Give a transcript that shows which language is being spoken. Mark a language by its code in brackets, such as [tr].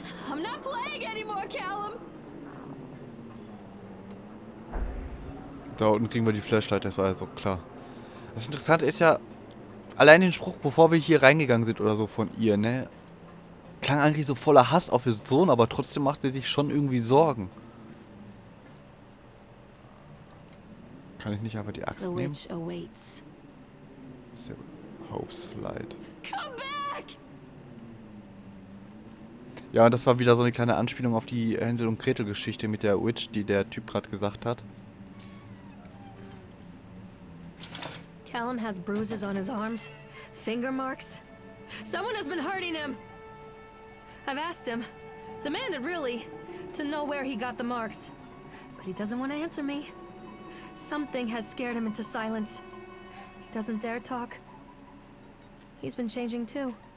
[en] I'm not playing anymore, Callum. [de] Da unten kriegen wir die Flashlight, das war ja so klar. Das Interessante ist ja, allein den Spruch, bevor wir hier reingegangen sind oder so von ihr, ne? Klang eigentlich so voller Hass auf ihren Sohn, aber trotzdem macht sie sich schon irgendwie Sorgen. Kann ich nicht einfach die Axt [en] The [de] nehmen? [en] witch awaits. [de] Sehr gut. Hopes Light. [en] Come back! [de] Ja, und das war wieder so eine kleine Anspielung auf die Hänsel- und Gretel-Geschichte mit der Witch, die der Typ gerade gesagt hat. [en] Callum has bruises on his arms, finger marks. Someone has been hurting him. I've asked him, demanded really, to know where he got the marks. But he doesn't want to answer me. Something has scared him into silence. He doesn't dare talk. He's been changing too.